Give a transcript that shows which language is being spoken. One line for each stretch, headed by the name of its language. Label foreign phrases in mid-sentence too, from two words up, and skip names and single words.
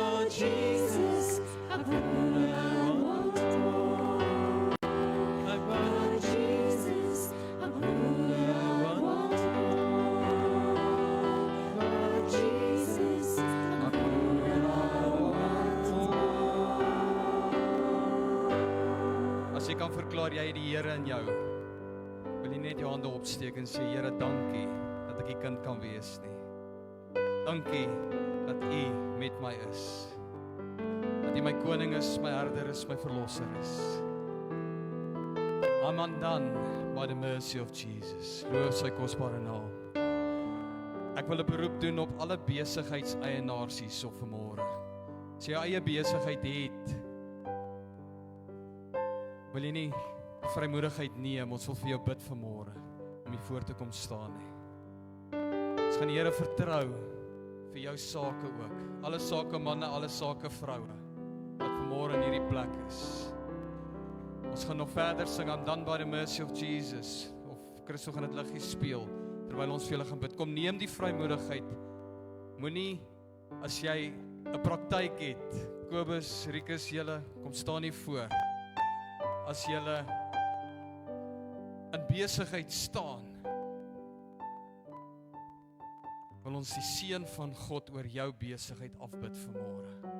English: Jesus, I want more. Lord Jesus, I want more. Lord Jesus, I want more.
Afrikaans: As jy kan verklaar jy het die Here in jou, wil jy net jou hande opsteek en sê, Here, dankie dat ek die kind kan wees nie. Dankie dat U met my is. Dat U my koning is, my herder is, my verlosser is.
English: I'm undone by the mercy of Jesus.
Afrikaans: Loof sy kosbare naam. Ek wil 'n beroep doen op alle besigheidseienaars hierso vanmôre. As jy jou eie besigheid het, wil jy nie vrymoedigheid neem, ons wil vir jou bid vanmôre om hier voor te kom staan nie. Ons gaan die Here vertrou vir jou sake ook. Alle sake manne, alle sake vroue wat vanmôre in hierdie plek is. Ons gaan nog verder sing aan Dan
English: by the mercy of Jesus,
Afrikaans: of Christo gaan dit liggie speel terwyl ons vir julle gaan bid. Kom neem die vrymoedigheid. Moenie as jy 'n praktyk het, Kobus, Rikus, julle kom staan hier voor. As julle in besigheid staan, wil ons die seën van God oor jou besigheid afbid vanmôre.